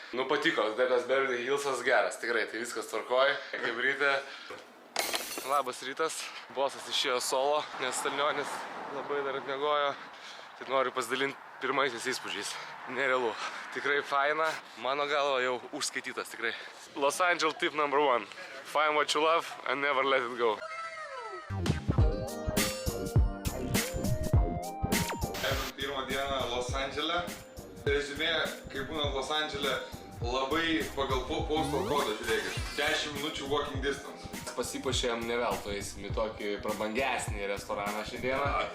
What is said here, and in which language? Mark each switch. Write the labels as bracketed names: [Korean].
[Lithuanian] Nu patiko, tas Beverly Hillsas geras. Tikrai, tai viskas tvarkoja. Kaip ryte. Labas rytas. Bosas išėjo solo, nes Stalnionis labai dar atmiegojo. Tai noriu pasidalinti pirmaisiais įspūdžiais. Nerealu. Tikrai faina. Mano galva jau užskaitytas tikrai. [English] Los Angeles tip number 1. Find what you love and never let it go. [Lithuanian] Pirmą dieną Los Andžele. Rezumė, kai būnant Los Andžele, labai pagal postal kodą, žiūrėkit. 10 minučių [English] walking distance. [Lithuanian] Pasipuošėm ne veltui, eisim į tokį prabangesnį restoraną šiandieną.